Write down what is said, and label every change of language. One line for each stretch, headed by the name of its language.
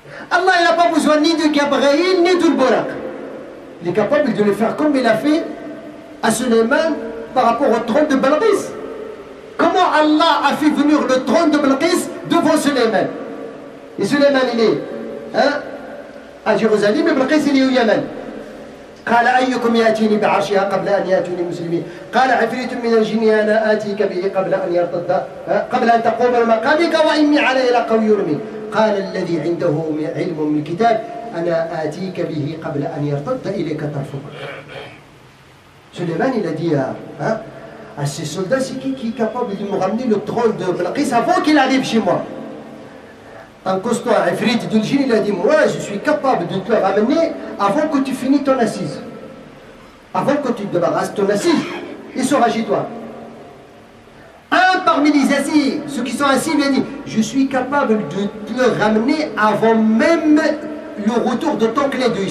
French: Allah, il n'a pas besoin ni de Gabriel, ni de le Borak. Il est capable de le faire comme il a fait à Suleiman par rapport au trône de Balqis. Comment Allah a fait venir le trône de Balqis devant Suleiman? Et Suleiman, il est à Jérusalem, et Balqis, il est au Yémen.
Arabic: قال أيكم يأتيني بعرشها قبل أن يأتوني مسلمين قال عفريت من الجن أنا آتيك به قبل أن تقوم من مقامك وإني عليه لقوي أمين قال الذي عنده علم من الكتاب أنا آتيك به قبل أن يرتد إليك طرفك.
French: Suleiman, il a dit à ses soldats, c'est qui est capable de me ramener le trône de Balqis avant qu'il arrive chez moi? Un costaud, un Ifrit de djinn, il a dit, moi je suis capable de te le ramener avant que tu finisses ton assise. Avant que tu te débarrasses ton assise, il sera chez toi. Un parmi les assis, ceux qui sont assis, il a dit, je suis capable de te le ramener avant même le retour de ton clé d'œil.